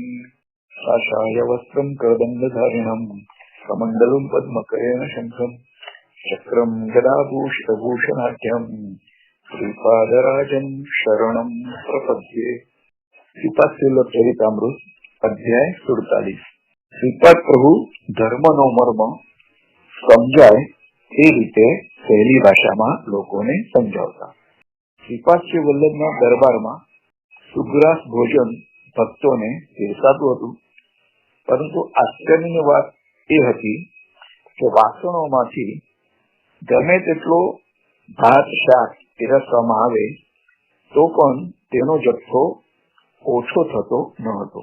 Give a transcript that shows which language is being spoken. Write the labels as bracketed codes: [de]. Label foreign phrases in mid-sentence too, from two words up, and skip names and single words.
[sa] काषाय वस्त्रं करदण्डधारिणं कमण्डलुं पद्मकरेण शङ्खं चक्रं गदाभूषितभूषणाढ्यं श्रीपादराजं शरणं प्रपद्ये। [gu] શ્રીપાદ ચરિતામૃત અધ્યાય 47। શ્રીપાદ પ્રભુ ધર્મનો મર્મ સમજાય એ રીતે સહેલી ભાષામાં લોકોને સમજાવતા। શ્રીપાદ શ્રી વલ્લભના દરબારમાં સુગ્રાસ ભોજન ભક્તોને પીરસાતું હતું, પરંતુ આશ્ચર્યની વાત એ હતી કે વાસણોમાંથી ગમે તેટલો ભાત શાક પીરસવામાં આવે તો પણ તેનો જથ્થો ઓછો થતો ન હતો।